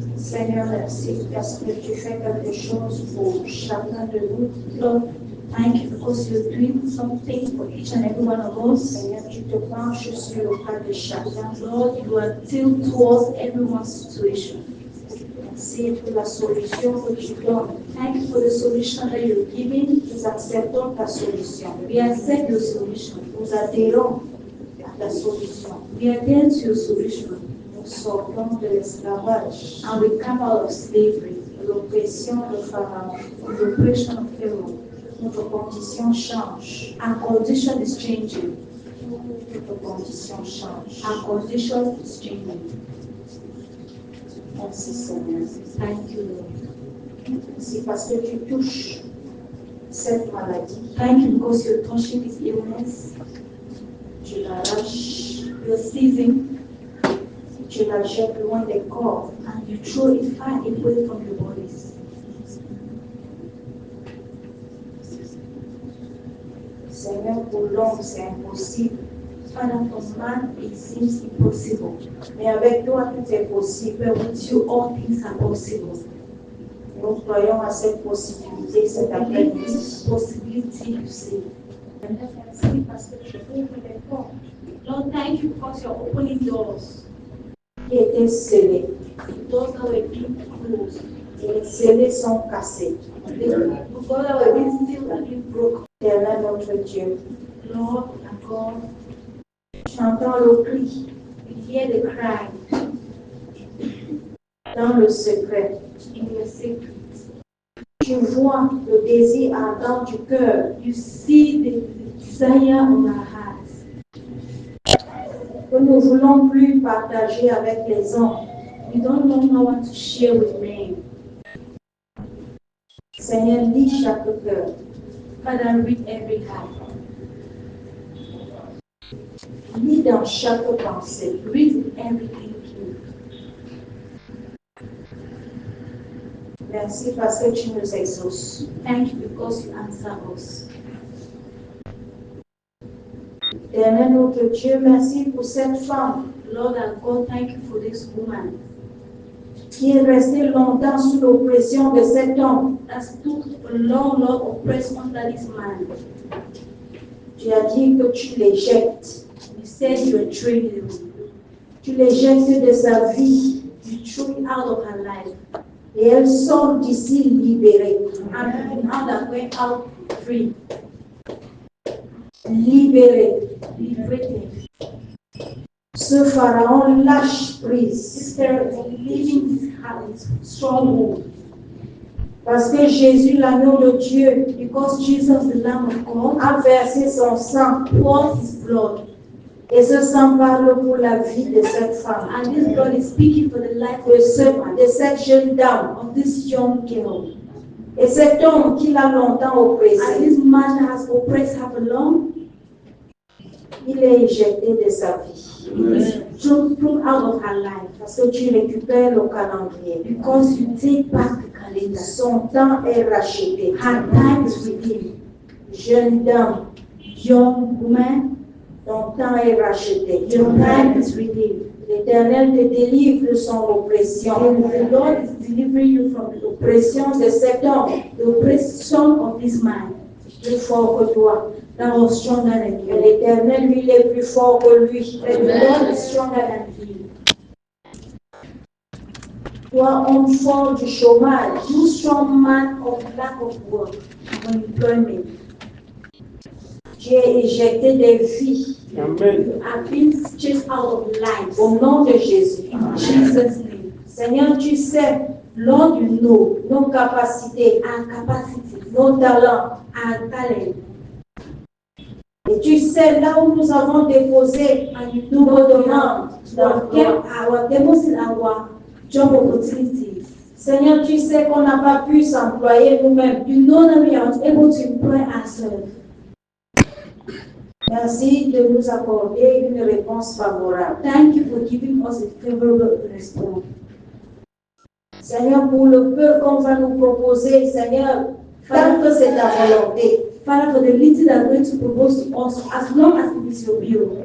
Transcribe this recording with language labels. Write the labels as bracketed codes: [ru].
[fr] Seigneur, merci parce que tu fais quelque chose pour chacun de nous. [en] Lord, thank you because you're doing something for each and every one of us. [fr] Seigneur, tu te penches sur le cas de chacun. [en] Lord, you are tilted towards everyone's situation. [fr] Merci pour la solution que tu donnes. [en] Thank you for the solution that you're giving. [fr] Nous acceptons ta solution. [en] We accept your solution. [fr] Nous adhérons à ta solution. [en] We adhere to your solution. [fr] Nous sortons de l'esclavage. [en] And we come out of slavery. [fr] L'oppression de Pharaon. [en] The oppression of Pharaoh. [fr] Notre condition change. [en] Our condition is changing. [fr] Notre condition change. [en] Our condition is changing. [fr] Merci Seigneur. [en] Thank you, Lord. [fr] Merci parce que tu touches cette maladie. [en] Thank you because you're touching this illness. [fr] Tu l'arraches. [en] You're seizing. [fr] Tu la jettes loin des corps. [en] And you throw it far away from your bodies. [fr] Seigneur, pour l'homme, c'est impossible. [en] Father, for man, it seems impossible. [fr] Mais avec toi, tout est possible. [en] With you, all things are possible. [fr] Nous croyons à cette possibilité, cette après-midi. [en] Possibility, you see. [fr] Merci parce que tu ouvres les portes. [en] Lord, thank you because you're opening doors. [fr] Qui étaient scellés. [en] Doors that were being closed. [fr] Et les scellés sont cassés. [en] The doors that were being sealed and being broken. [fr] Éternel notre Dieu. [en] Lord, our God. [fr] J'entends le cri. [en] You hear the cry. [fr] Dans le secret. [en] In the secret. [fr] Tu vois le désir ardent du cœur. [en] You see the desire of our hearts. [fr] Que nous ne voulons plus partager avec les hommes. [en] We don't know what to share with men. [fr] Seigneur, lis chaque cœur. [en] Father, read every heart. [fr] Lis dans chaque pensée. [en] Read every thinking. [fr] Merci parce que tu nous exauces. [en] Thank you because you answer us. [fr] Éternel notre Dieu, merci pour cette femme. [en] Lord our God, thank you for this woman. [fr] Qui est restée longtemps sous l'oppression de cet homme. [en] That stood for long, Lord, oppressed under this man. [fr] Tu as dit que tu les jettes. [en] You said you are trading. [fr] Tu les jettes de sa vie. [en] You threw it out of her life. [fr] Et elle sort d'ici libérée. [en] And now that went out free. [fr] Libérée. [en] Liberated. [fr] Ce pharaon lâche prise. [en] This Pharaoh leaving his house, stronghold. [fr] Parce que Jésus, l'agneau de Dieu, [en] because Jesus, the Lamb of God, [fr] a versé son sang, [en] poured his blood. [fr] Et ce sang parle pour la vie [en] de cette femme. And this blood is speaking for the life [fr] de cette jeune dame, [en] of this young girl. [fr] Et cet homme qui l'a longtemps oppressé. [en] And this man that has oppressed her for long. [fr] Il est éjecté de sa vie. [en] Thrown out of her life. [fr] Parce que tu récupères le calendrier. [en] Because you take back the calendar. [fr] Son temps est racheté. [en] Her time is redeemed. [fr] Jeune dame, [en] young woman, [fr] ton temps est racheté. [en] Your time is redeemed. [fr] L'Éternel te délivre de son oppression. [en] The Lord is delivering you from the oppression [fr] de cet homme. [en] The oppression of this man. [fr] Plus fort que toi. [en] That was stronger than you. [fr] L'Éternel, lui, il est plus fort que lui. [en] The Lord is stronger than you. [fr] Toi, homme fort du chômage. [en] You strong man of lack of work. Unemployment. [fr] Tu es éjecté des vies. [en] Amen. You have been chased out of life. [fr] Au nom de Jésus. [en] In Jesus' name. [fr] Seigneur, tu sais, [en] Lord, you know [fr] nos capacités, [en] our capacity, [fr] nos talents, [en] our talent. [fr] Et tu sais là où nous avons déposé nos demandes, [en] our deposit our job opportunities. [fr] Seigneur, tu sais qu'on n'a pas pu s'employer nous-mêmes. [en] You know that we are able to employ ourselves. [fr] Merci de nous accorder une réponse favorable. [en] Thank you for giving us a favorable response. [fr] Seigneur, pour le peu qu'on va nous proposer, Seigneur, tant que c'est ta volonté, [en] Father, for the little that are going to propose to us, as long as it is your will,